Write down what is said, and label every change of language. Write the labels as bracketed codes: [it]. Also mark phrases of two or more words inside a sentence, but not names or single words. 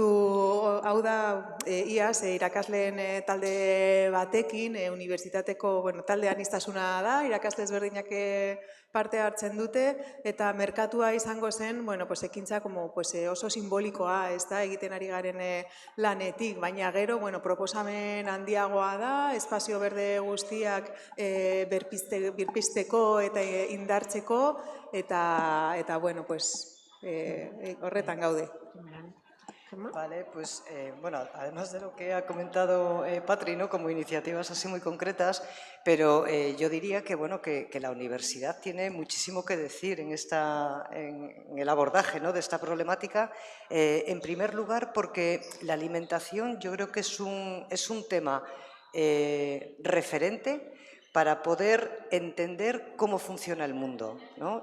[eu] hau da, iaz, irakasleen talde batekin, unibertsitateko, bueno, talde aniztasuna da, irakasle ezberdinak parte hartzen dute, eta merkatua izango zen, [es] bueno, pues [eu] ekintza [es] como, pues, [eu] oso simbolikoa, ez da, egiten ari garen lanetik, baina gero, bueno, proposamen handiagoa da, espazio berde guztiak birpizteko eta indartzeko, eta [es] bueno, pues, [eu] horretan gaude. [es] Vale, pues bueno, además de lo que ha comentado Patri, ¿no? Como iniciativas así muy concretas, pero yo diría que, bueno, que la universidad tiene muchísimo que decir en el abordaje, ¿no? de esta problemática. En primer lugar, porque la alimentación yo creo que es un tema referente para poder entender cómo funciona el mundo, ¿no?